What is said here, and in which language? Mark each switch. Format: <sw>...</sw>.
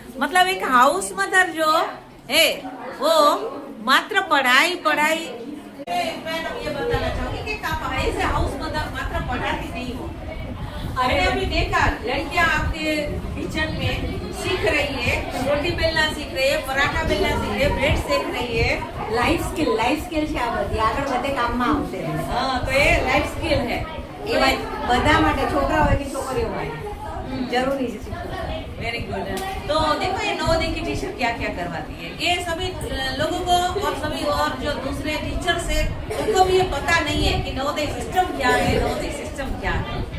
<hi>मतलब एक house mother जो है वो मात्र पढ़ाई पढ़ाई। मैं ये बताना चाहूंगी कि ऐसे हाउस मदर मात्र पढ़ाती नहीं हो। अरे अभी देखा, लड़कियां आपके किचन में सीख रही है, रोटी बेलना सीख रही है, पराठा बेलना सीख रही है, ब्रेड सेक रही है।</hi> <gu>લાઈફ સ્કિલ છે આ બધી, આગળ બધે કામમાં આવશે।</gu> <hi>हाँ, तो ये लाइफ स्किल है।</hi> <gu>એ બધા માટે, છોકરા હોય કે છોકરીઓ માટે જરૂરી છે શીખવું।</gu> <en>Very good.</en> <hi>तो देखो, ये नवोदय की टीचर क्या क्या करवाती है, ये सभी लोगों को और सभी और जो दूसरे टीचर्स है उनको भी ये पता नहीं है कि नवोदय सिस्टम क्या है, नवोदय सिस्टम क्या है।</hi>